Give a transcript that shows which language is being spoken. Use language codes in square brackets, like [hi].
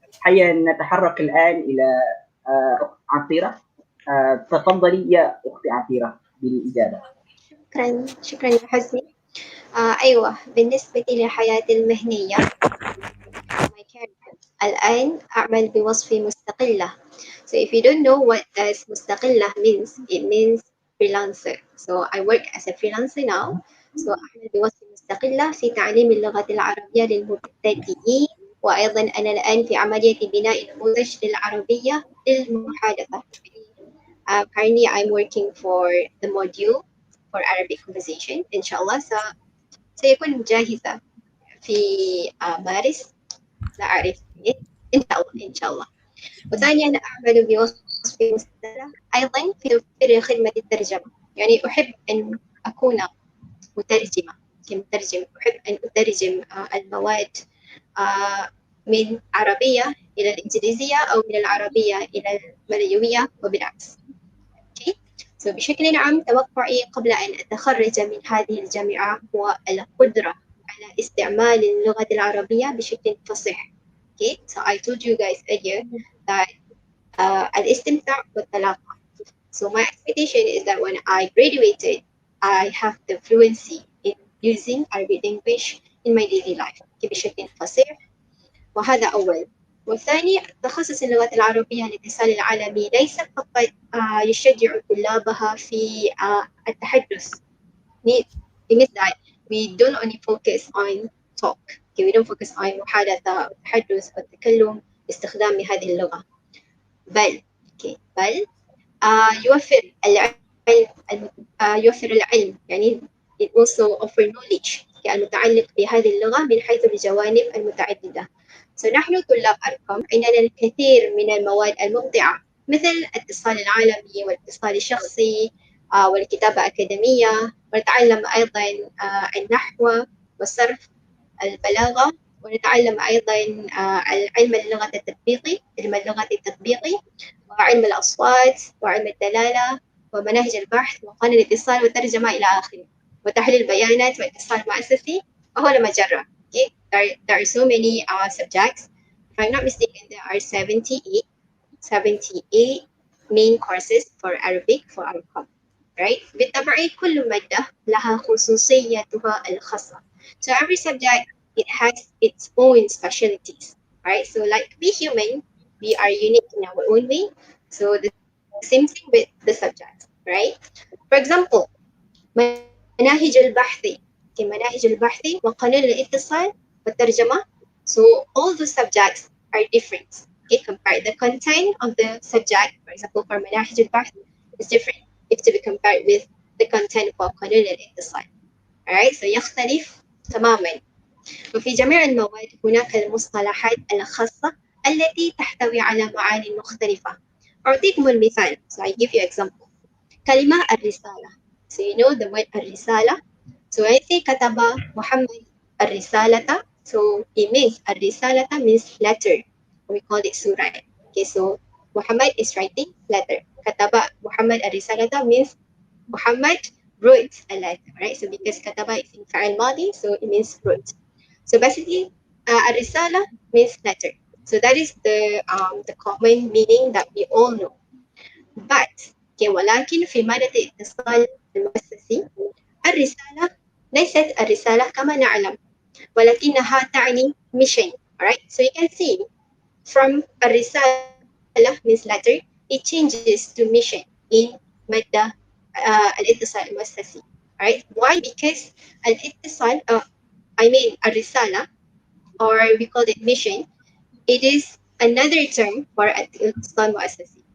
[ar] هيا نتحرك الآن إلى عطيرة. تفضلي يا أختي عطيرة بالإجابة. شكرا يا حسني. أيوة، بالنسبة لحياتي المهنية الآن أعمل بوظيفة مستقلة. [en] So if you don't know what does مستقلة means, it means freelancer. So I work as a freelancer now. [ar] So أعمل بوظيفة مستقلة في تعليم اللغة العربية للمبتدئين، وأيضا أنا الآن في عملية بناء نموذج للعربية للمحادثة. [en] Currently I'm working for the module for Arabic conversation. [ar] إن شاء الله سيكون جاهزة في مارس، لا أعرف إن شاء الله إن شاء الله. وثانيا أنا أعمل بوظيفة مستقلة أيضا في خدمة الترجمة. يعني أحب أن أكون مترجمة كمترجم. أحب أن أترجم المواد من عربية إلى الإنجليزية أو من العربية إلى المليوية وبالعكس. [en] Okay. [ar] So بشكل عام توقعي قبل أن أتخرج من هذه الجامعة هو القدرة على استعمال اللغة العربية بشكل فصيح. [en] Okay. So I told you guys earlier that [ar] الاستمتاع والطلاقة. [en] So my expectation is that when I graduated, I have the fluency in using Arabic language in my daily life [ar] بشكل فصيح. وهذا أول. والثاني تخصص اللغات العربية للاتصال العالمي ليس فقط يشجع طلابها في التحدث. [en] it means that we don't only focus on talk. Okay, we don't focus on [ar] محادثة والتحدث والتكلم باستخدام هذه اللغة. بل يوفر العلم يوفر العلم يعني [en] it also offer knowledge [ar] المتعلق بهذه اللغة من حيث الجوانب المتعددة. نحن طلاب أرقام عندنا الكثير من المواد الممتعة مثل الاتصال العالمي والاتصال الشخصي والكتابة الأكاديمية، ونتعلم أيضا النحو والصرف، البلاغة، ونتعلم أيضا علم اللغة التطبيقي، وعلم الأصوات وعلم الدلالة ومناهج البحث وقانون الاتصال والترجمة إلى آخره، وتحليل البيانات والاتصال المؤسسي وهو مجرة. [en] Okay, there are so many subjects. If I'm not mistaken, there are 78 main courses for Arabic for Arcom. Right? [ar] بالطبع كل مادة لها خصوصيتها الخاصة. [en] So every subject it has its own specialties. Right? So like we human, we are unique in our own way. So the same thing with the subjects, right? For example, [ar] مناهج البحث مناهج البحث وقانون الاتصال والترجمة. [en] So all the subjects are different. Okay, compare the content of the subject. For example, for مناهج البحث is different if to be compared with the content for قانون الاتصال. [ar] Alright, so يختلف تماما. وفي جميع المواد هناك المصطلحات الخاصة التي تحتوي على معاني مختلفة. أعطيكم المثال. [en] So I give you example. [ar] كلمة الرسالة. [en] So you know the word الرسالة. So I say [ar] كتب محمد الرسالة. [en] So it means الرسالة means letter. We call it surah. Okay, so Muhammad is writing letter. [ar] كتب محمد الرسالة [en] means Muhammad wrote a letter, right? So because كتب is in فعل ماضي, so it means wrote. So basically, الرسالة means letter. So that is the common meaning that we all know. [ar] But okay, ولكن في مادة الاتصال المؤسسي الرسالة ليست الرسالة كما نعلم ولكنها تعني mission. [en] Alright, so you can see from الرسالة means letter, it changes to mission in مادة الاتصال المؤسسي. Alright, why? Because الاتصال I mean الرسالة or we call it mission, it is another term for الاتصال المؤسسي.